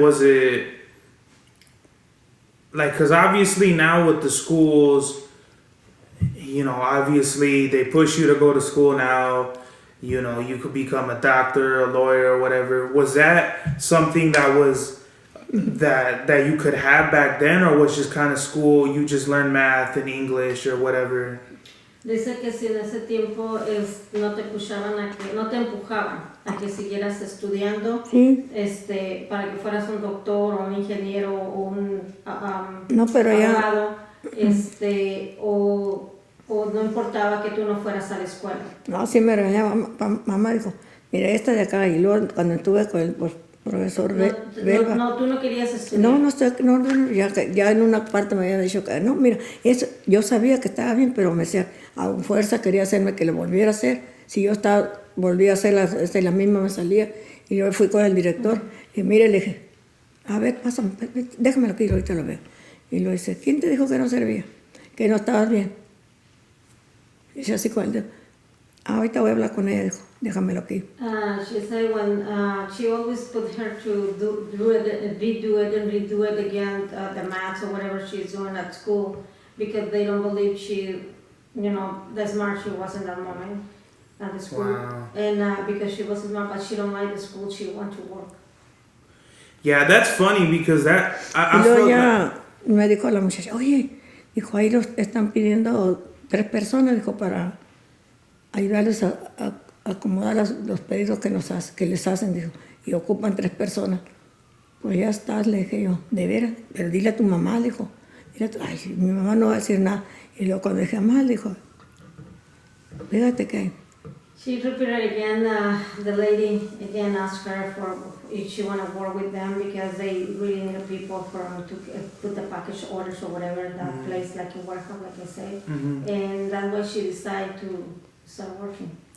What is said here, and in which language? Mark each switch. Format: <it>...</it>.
<en>Was it, like, because obviously now with the schools, obviously they push you to go to school now. You could become a doctor, a lawyer, or whatever. Was that something that was that you could have back then, or was just kind of school? You just learn math and English or whatever.</en> <es>Dice que si en ese tiempo no te empujaban a que siguieras estudiando, para que fueras un doctor o un ingeniero o un abogado, o no importaba que tú no fueras a la escuela. No, sí me regañaba. Mamá dijo, mira, esta de acá. Y luego cuando estuve profesor Belva. No, tú no querías estudiar. No, ya en una parte me había dicho que no, mira, eso, yo sabía que estaba bien, pero me decía, a fuerza quería hacerme que lo volviera a hacer. Si yo volvía a hacer la misma me salía, y yo fui con el director, y mire, le dije, a ver, pásame, déjamelo aquí, ahorita lo veo. Y lo dice, ¿quién te dijo que no servía? Que no estabas bien. Y dice así con el dedo, ahorita voy a hablar con ella, dijo, déjamelo aquí.</es> <en>She said when she always put her to redo it again, the maths or whatever she's doing at school, because they don't believe she, the smart she was in that moment at the school. Wow. And because she was smart, but she don't like the school, she want to work. Yeah, that's funny because I</en> <es>y luego</es> <en>feel</en> <es>ya me dijo la muchacha, oye, dijo, ahí los están pidiendo 3 personas, dijo, para ayudarles a acomodar los pedidos que les hacen, dijo, y ocupan 3 personas. Pues ya estás, le dije yo, de veras, pero dile a tu mamá, dijo, ay, mi mamá no va a decir nada. Y luego cuando dije, mamá, dijo, fíjate que...</es> <en>She repeated again, the lady again asked her for if she want to work with them because they really need people to put the package orders or whatever, that place like a warehouse, like I said. And that's why she decided to start working.</en>